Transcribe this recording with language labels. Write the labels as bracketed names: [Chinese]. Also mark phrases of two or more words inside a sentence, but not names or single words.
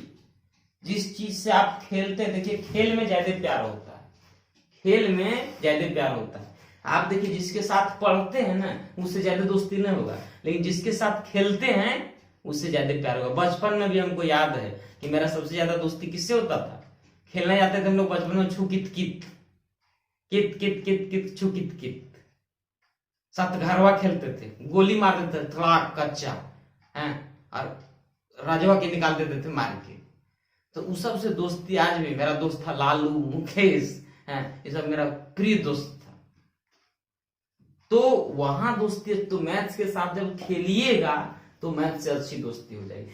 [Hindi] जिस चीज से आप खेलते हैं, देखिए खेल में ज्यादा प्यार होता है, खेल में ज्यादा प्यार होता है। आप देखिए जिसके साथ पढ़ते हैं ना उससे ज्यादा दोस्ती नहीं होगा, लेकिन जिसके साथ खेलते हैं उससे ज्यादा प्यार होगा। बचपन में भी हमको याद है कि मेरा सबसे ज्यादा दोस्ती किससे होता था? खेलने जाते थे हम लोग बचपन में, छू कित कित कित कित कित कित छू कित कित, सात घरवा खेलते थे, गोली मार देते थे थोड़ा कच्चा है, और राजवा के निकाल देते थे मार के। तो उस सब से दोस्ती आज भी, मेरा दोस्त था लालू, मुकेश है, ये सब मेरा प्रिय दोस्त था। तो वहां दोस्ती, तो मैथ्स के साथ जब खेलिएगा तो मैथ्स से अच्छी दोस्ती हो जाएगी।